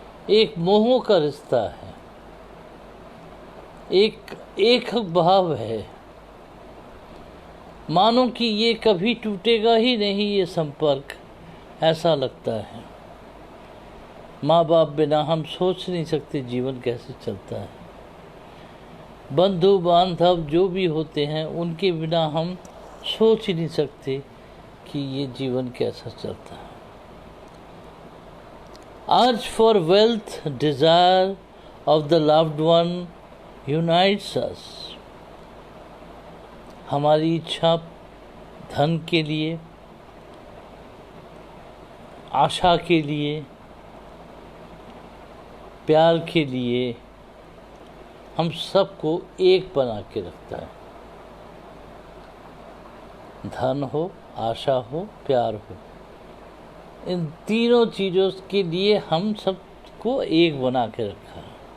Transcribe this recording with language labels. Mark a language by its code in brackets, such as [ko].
[hi] एक मोह का रिश्ता है, एक भाव है, मानो कि ये कभी टूटेगा ही नहीं ये संपर्क, ऐसा लगता है। माँ बाप बिना हम सोच नहीं सकते जीवन कैसे चलता है। बंधु बांधव जो भी होते हैं उनके बिना हम सोच ही नहीं सकते कि ये जीवन कैसा चलता है। [en] Urge for wealth, desire of the loved one unites us. [hi] हमारी इच्छा धन के लिए, आशा के लिए, प्यार के लिए, हम सबको एक बना के रखता है। धन हो, आशा हो, प्यार हो, इन तीनों चीज़ों के लिए हम सबको एक बना के रखा है।